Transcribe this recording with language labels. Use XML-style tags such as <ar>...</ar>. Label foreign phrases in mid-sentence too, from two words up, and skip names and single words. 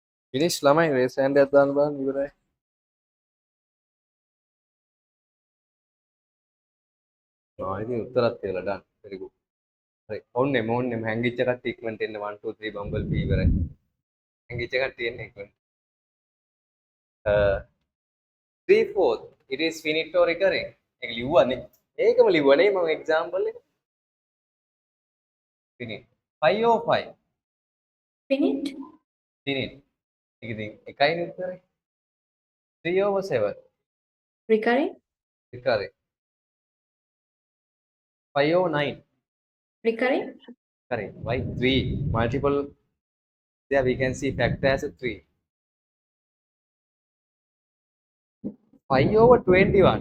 <si>Finish ළමයි</si> <en>raise hand</en> <si>එකක් දාන්න බලන්න ඉවරයි. ඉතින් උත්තරත් තියලා</si> <en>done. Very good.</en> <si>හරි. ඕන්නෙම හැංගිච්ච කට්ටිය ඉක්මනට එන්න 1 2 3 බම්බල් බී ඉවරයි. හැංගිච්ච කට්ටිය එන්න ඉක්මනට.</si> <en>3/4 it is finite or recurring.</en> <si>ඒක ලිව්වනේ. ඒකම ලිව්වනේ මම example එක.</si> <en>finite. 5 or 5. finite, finite.</en> <si>ඒක ඉතින් එකයිනේ උත්තරේ. 3 over 7.</si> <en>recurring, recurring. 5 over 9. recurring, Correct. Why 3? Multiple. There we can see factor as a 3. 5 over 21.</en>